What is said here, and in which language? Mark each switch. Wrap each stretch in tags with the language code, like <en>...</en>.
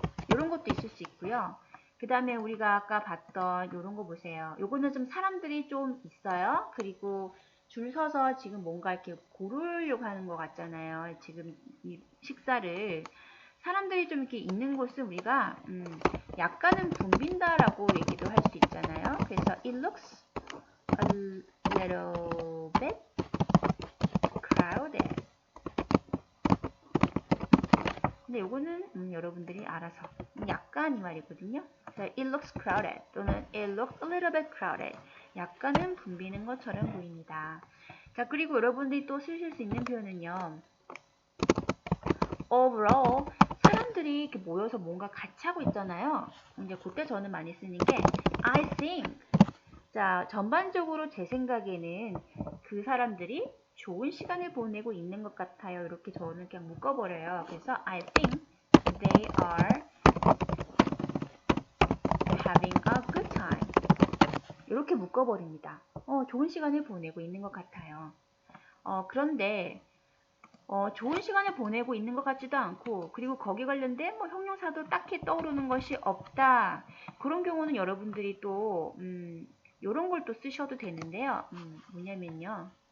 <ko>이런 것도 있을 수 있고요. 그 다음에 우리가 아까 봤던 이런 거 보세요. 요거는 좀 사람들이 좀 있어요. 그리고 줄 서서 지금 뭔가 이렇게 고르려고 하는 것 같잖아요. 지금 이 식사를. 사람들이 좀 이렇게 있는 곳은 우리가 약간은 붐빈다라고 얘기도 할 수 있잖아요.</ko> <en>그래서 it looks a little bit crowded. 근데 요거는 여러분들이 알아서 약간 이 말이거든요. It looks crowded 또는 it looks a little bit crowded.</en> <ko>약간은 붐비는 것처럼 보입니다. 자, 그리고 여러분들이 또 쓰실 수 있는 표현은요. overall 사람들이 이렇게 모여서 뭔가 같이 하고 있잖아요. 이제 그때 저는 많이 쓰는 게</ko> <en>I think.</en> <ko>자, 전반적으로 제 생각에는 그 사람들이 좋은 시간을 보내고 있는 것 같아요. 이렇게 저는 그냥 묶어버려요.</ko> <en>그래서 I think they are having a good time.</en> <ko>이렇게 묶어버립니다. 좋은 시간을 보내고 있는 것 같아요. 그런데 좋은 시간을 보내고 있는 것 같지도 않고 그리고 거기 관련된 뭐 형용사도 딱히 떠오르는 것이 없다. 그런 경우는 여러분들이 또 이런 걸 또 쓰셔도 되는데요. 뭐냐면요.</ko>